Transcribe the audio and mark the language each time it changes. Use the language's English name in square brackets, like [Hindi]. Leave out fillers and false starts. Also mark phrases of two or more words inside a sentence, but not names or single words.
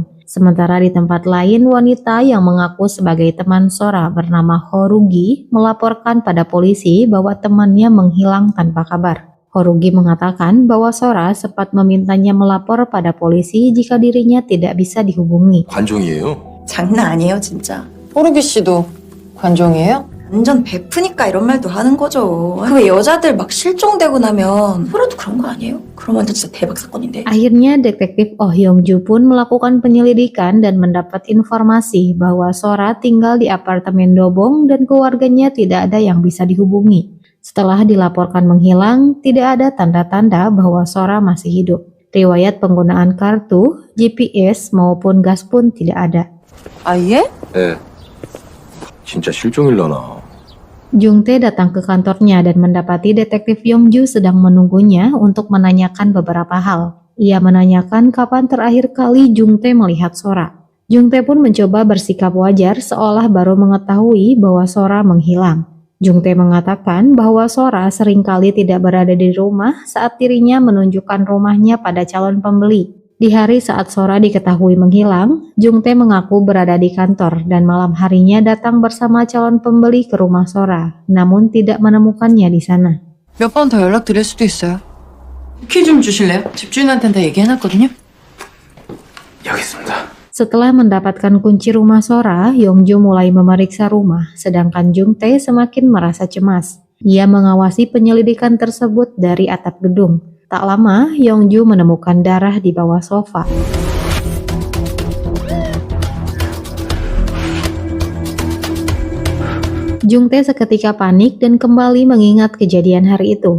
[Indonesian] Sementara di tempat lain, wanita yang mengaku sebagai teman Sora bernama Horugi melaporkan pada polisi bahwa temannya menghilang tanpa kabar. Horugi mengatakan bahwa Sora sempat memintanya melapor pada polisi jika dirinya tidak bisa dihubungi. [Korean] 관종이에요? 장난 아니에요, 진짜. 호르기 씨도 관종이에요? 완전 베프니까 이런 말도 하는 거죠. 그 왜 여자들 막 실종되고 나면 소라도 그런 거 아니에요? 그럼 완전 진짜 대박 사건인데. [Indonesian] Akhirnya detektif Oh Yong-ju pun melakukan penyelidikan dan mendapat informasi bahwa Sora tinggal di apartemen Dobong dan keluarganya tidak ada yang bisa dihubungi. Setelah dilaporkan menghilang, tidak ada tanda-tanda bahwa Sora masih hidup. Riwayat penggunaan kartu, GPS maupun gas pun tidak ada. [Korean] 아, 예? 네. 진짜 실종일라나. [Indonesian] Jung Tae datang ke kantornya dan mendapati detektif Yong-ju sedang menunggunya untuk menanyakan beberapa hal. Ia menanyakan kapan terakhir kali Jung Tae melihat Sora. Jung Tae pun mencoba bersikap wajar seolah baru mengetahui bahwa Sora menghilang. Jung Tae mengatakan bahwa Sora seringkali tidak berada di rumah saat dirinya menunjukkan rumahnya pada calon pembeli. Di hari saat Sora diketahui menghilang, Jung Tae mengaku berada di kantor dan malam harinya datang bersama calon pembeli ke rumah Sora, namun tidak menemukannya di sana. [Korean] 몇 번 더 연락 드릴 수도 있어요. 키 좀 주실래요? 집주인한테는 다 얘기해놨거든요. 여기 있습니다. [Indonesian] Setelah mendapatkan kunci rumah Sora, Yong-ju mulai memeriksa rumah, sedangkan Jung Tae semakin merasa cemas. Ia mengawasi penyelidikan tersebut dari atap gedung. Tak lama, Yong-ju menemukan darah di bawah sofa. Jung Tae seketika panik dan kembali mengingat kejadian hari itu.